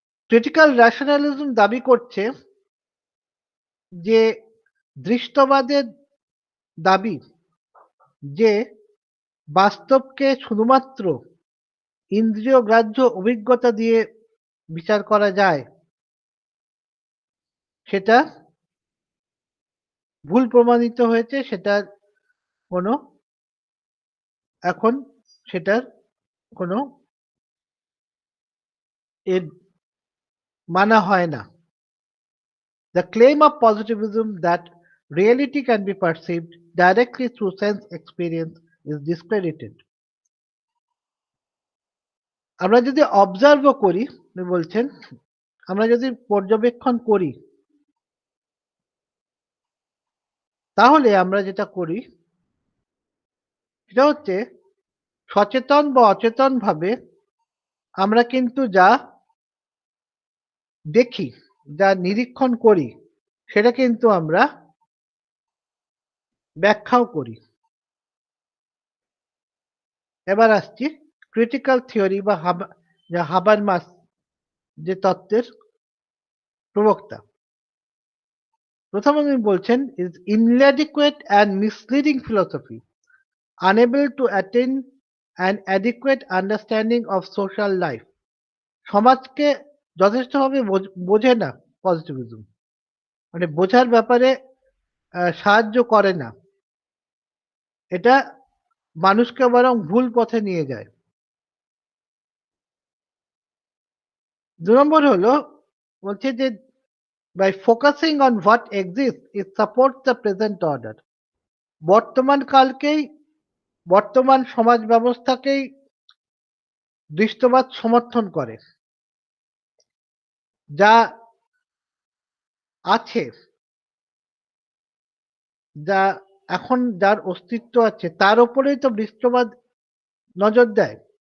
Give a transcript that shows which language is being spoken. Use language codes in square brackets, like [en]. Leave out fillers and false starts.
[bn] Critical rationalism দাবি করছে যে দৃষ্টবাদের দাবি যে বাস্তবকে শুধুমাত্র ইন্দ্রিয়গ্রাহ্য অভিজ্ঞতা দিয়ে বিচার করা যায় সেটা ভুল প্রমাণিত হয়েছে। সেটার কোনো এখন সেটার কোনো এর মানা হয় না। [en] The claim of positivism that reality can be perceived directly through sense experience is discredited। [bn] আমরা যদি অবজার্ভও করি, উনি বলছেন আমরা যদি পর্যবেক্ষণ করি তাহলে আমরা যেটা করি সেটা হচ্ছে সচেতন বা অচেতন ভাবে আমরা কিন্তু যা দেখি, যা নিরীক্ষণ করি সেটা কিন্তু আমরা ব্যাখ্যাও করি। এবার আসছি ক্রিটিক্যাল থিওরি বা হাবারমাস যে তত্ত্বের প্রবক্তা। প্রথমে উনি বলছেন [en] is inadequate and misleading philosophy unable to attain an adequate understanding of social life। [bn] সমাজকে যথেষ্টভাবে বোঝে না পজিটিভিজম, মানে বোঝার ব্যাপারে সাহায্য করে না। এটা মানুষকে বরং ভুল পথে নিয়ে যায়। ২ নম্বর হলো বলছে যে [en] by focusing on what exists it supports the present order। [bn] বর্তমান কালকেই বর্তমান সমাজ ব্যবস্থাকেই দৃষ্টবাদ সমর্থন করে। যা আছে, যা এখন যার অস্তিত্ব আছে তার উপরেই তো দৃষ্টবাদ নজর দেয়।